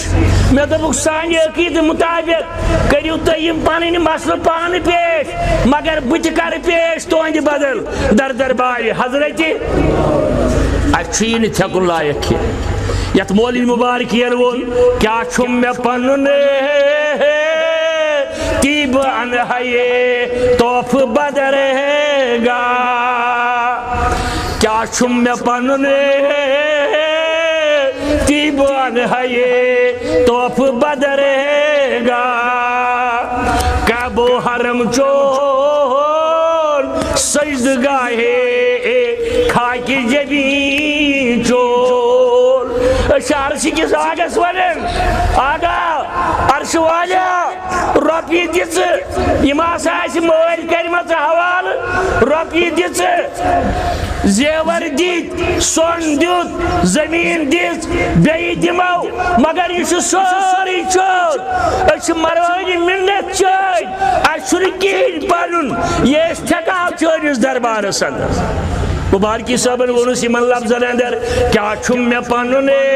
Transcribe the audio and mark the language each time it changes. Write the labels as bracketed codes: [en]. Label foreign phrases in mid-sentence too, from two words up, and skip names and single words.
[ks] مےٚ دوٚپُکھ سانہِ عقیٖدٕ مُطابق کٔرِو تُہۍ یِم پنٕنۍ مسلہٕ پانہٕ پیش مگر بہٕ تہِ کرٕ پیش تُہنٛدِ بدل دربارِ حضرتہِ اسہِ چھُ یہِ نہٕ تھٮ۪کُن لایق کینٛہہ یتھ مولوی مُبارکین ووٚن کیٛاہ چھُم مےٚ پنُن تی بہٕ انہٕ ہا یے تحفہٕ بدرے گا کیٛاہ چھُم مےٚ پنُن تی بہٕ انہٕ ہا یے تحفہٕ بدرے گا کعبو حرم چون سجدٕ گاہے خاکہِ جبین چون أسۍ چھِ عرشہِ کِس آگس ونان آگا عرشہٕ والا رۄپیہِ دِ ژٕ یِم ہسا آسہِ مٲرۍ کٔرمٕژ حوالہٕ رۄپیہِ دِ ژٕ زیور دِتۍ سۄن دیُت زٔمیٖن دِژ بیٚیہِ دِمو مگر یہِ چھُ سورُے چون أسۍ چھِ مروٲنی مِنت چٲنۍ اَسہِ چھُنہٕ کِہیٖنۍ پنُن یہِ أسۍ ٹھیکاو چٲنِس دربارس اندر مبارکی صٲبن ووٚنُس یِمن لفظن اندر کیٛاہ چھُم مےٚ پنُن